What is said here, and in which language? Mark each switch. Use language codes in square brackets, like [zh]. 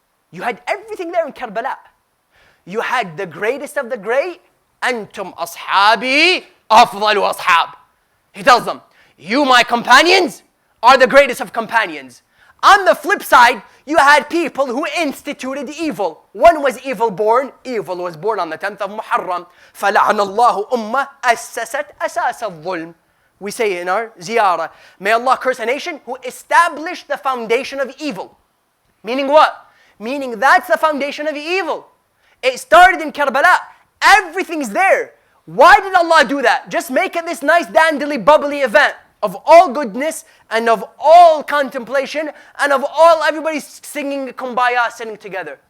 [en] You had everything there in Karbala. You had the greatest of the great. [ar] Antum ashabi afdalu ashab. [en] He tells them, you my companions are the greatest of companions. On the flip side, you had people who instituted evil. One was evil born. Evil was born on the 10th of Muharram. [ar] فَلَعَنَ اللَّهُ أُمَّةً أَسَّسَتْ أَسَاسَ الظُّلْمِ. [en] We say in our ziyarah, may Allah curse a nation who established the foundation of evil. Meaning what? Meaning that's the foundation of evil. It started in Karbala. Everything's there. Why did Allah do that? Just make it this nice, dandly, bubbly event of all goodness and of all contemplation and of all everybody singing kumbaya, sitting together.